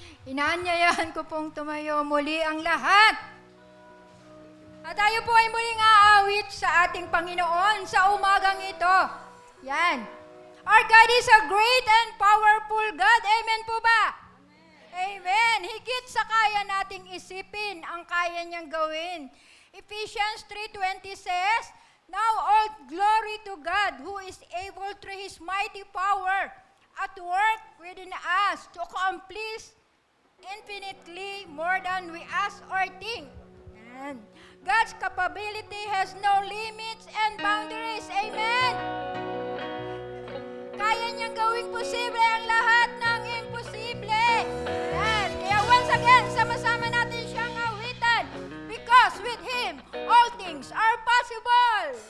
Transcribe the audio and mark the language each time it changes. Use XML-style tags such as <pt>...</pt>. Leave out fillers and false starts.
<tl>Inaanyayahan ko pong tumayo muli ang lahat. At tayo po ay muling aawit sa ating Panginoon sa umagang ito. Yan.</tl> <en>Our God is a great and powerful God.</en> <tl>Amen po ba? Amen. Higit sa kaya nating isipin ang kaya niyang gawin.</tl> <en>Ephesians 3:20 says, "Now all glory to God who is able through His mighty power at work within us to accomplish infinitely more than we ask or think." And God's capability has no limits and boundaries. Amen.</en> <tl>Kaya niyang gawing posible ang lahat ng imposible. Yan. Kaya</tl> <en>once again,</en> <tl>sama-sama natin siyang awitan.</tl> <en>Because with Him, all things are possible.</en>